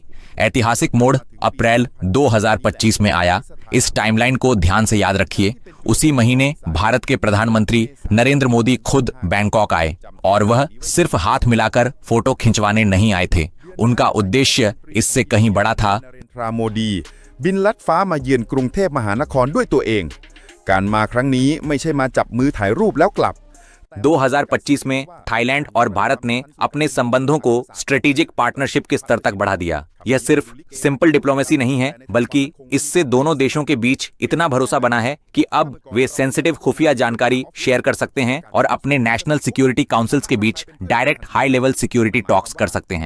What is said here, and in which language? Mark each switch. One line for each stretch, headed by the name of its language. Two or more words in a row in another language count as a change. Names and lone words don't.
Hindi: ऐतिहासिक मोड़ अप्रैल 2025 में आया। इस टाइमलाइन को ध्यान से याद रखिए। उसी महीने भारत के प्रधानमंत्री नरेंद्र मोदी खुद बैंकॉक आए और वह सिर्फ हाथ मिलाकर फोटो खिंचवाने नहीं आए थे। उनका उद्देश्य इससे कहीं बड़ा था।
Thai: นเรนทราโมดีบินลัดฟ้ามาเยือนกรุงเทพมหานครด้วยตัวเอง การมาครั้งนี้ไม่ใช่มาจับมือถ่ายรูปแล้วกลับ
Hindi: 2025 में थाईलैंड और भारत ने अपने संबंधों को
English: strategic partnership
Hindi: के स्तर तक बढ़ा दिया। यह सिर्फ
English: simple diplomacy
Hindi: नहीं है, बल्कि इससे दोनों देशों के बीच इतना भरोसा बना है कि अब वे सेंसिटिव खुफिया जानकारी शेयर कर सकते हैं और अपने
English: national security councils
Hindi: के बीच
English: direct high level security talks
Hindi: कर सकते हैं।